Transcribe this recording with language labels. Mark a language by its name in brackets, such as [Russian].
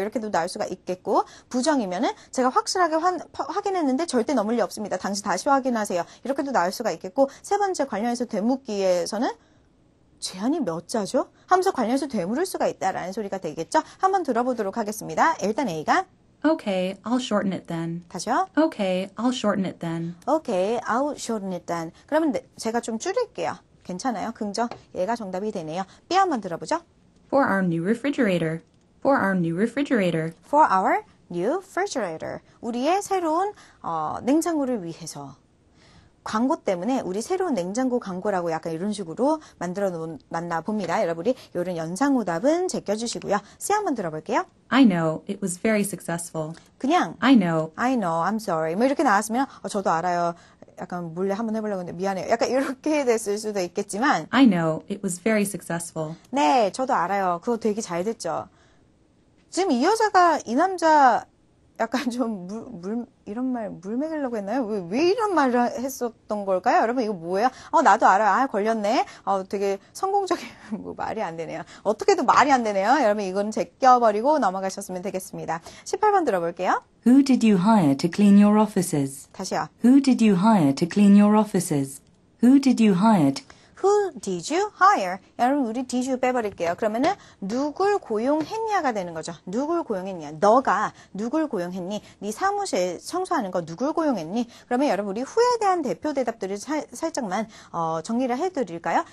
[Korean] 이렇게도 나올 수가 있겠고 부정이면은 제가 확실하게 확인했는데 절대 넘을 리 없습니다. 당신 다시 확인하세요. 이렇게도 나올 수가 있겠고 세 번째 관련해서 되묻기에서는 제한이 몇 자죠? 하면서 관련해서 되물을 수가 있다라는 소리가 되겠죠? 한번 들어보도록 하겠습니다. 일단 A가 [English] Okay, I'll shorten it then. [Korean] 다시요. [English] Okay, I'll shorten it then. Okay, I'll shorten it then. [Korean] 그러면 제가 좀 줄일게요. 괜찮아요? 긍정. 얘가 정답이 되네요. B 한번 들어보죠. [English] For our new refrigerator. For our new refrigerator. For our new refrigerator. [Korean] 우리의 새로운 냉장고를 위해서. 광고 때문에 우리 새로운 냉장고 광고라고 약간 이런 식으로 만들어 놨나 봅니다. 여러분이 이런 연상오답은 제껴주시고요. C 한번 들어볼게요. [English] I know, it was very successful. [Korean] 그냥 [English] I know, I'm sorry. [Korean] 뭐 이렇게 나왔으면 저도 알아요. 약간 몰래 한번 해보려고 했는데 미안해요. 약간 이렇게 됐을 수도 있겠지만 [English] I know, it was very successful. [Korean] 네, 저도 알아요. 그거 되게 잘 됐죠. 지금 이 여자가 이 남자 약간 좀 이런 말, 물 먹이려고 했나요? 왜 이런 말을 했었던 걸까요? 여러분, 이거 뭐예요? 나도 알아요. 아, 걸렸네. 되게 성공적인, 뭐, 말이 안 되네요. 어떻게도 말이 안 되네요. 여러분, 이건 제껴버리고 넘어가셨으면 되겠습니다. 18번 들어볼게요. [English] Who did you hire to clean your offices? [Korean] 다시요. [English] Who did you hire to clean your offices? Who did you hire to... Who did you hire? [Korean] 여러분, 우리 [English] did you [Korean] 빼버릴게요. 그러면은, 누굴 고용했냐가 되는 거죠. 누굴 고용했냐. 너가 누굴 고용했니? 네 사무실 청소하는 거 누굴 고용했니? 그러면 여러분, 우리 who에 대한 대표 대답들을 살짝만, 정리를 해드릴까요?